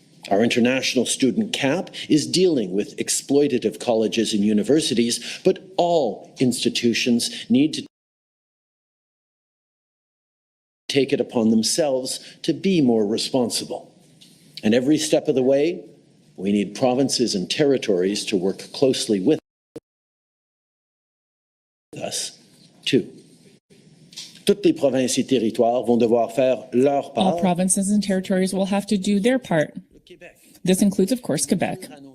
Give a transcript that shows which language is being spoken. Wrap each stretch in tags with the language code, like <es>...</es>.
<en>Our international student cap is dealing with exploitative colleges and universities, but all institutions need to take it upon themselves to be more responsible. And every step of the way, we need provinces and territories to work closely with us, too.</en> <fr>Toutes les provinces et territoires vont devoir faire leur part.</fr> <en>All provinces and territories will have to do their part. This includes, of course, Quebec.</en>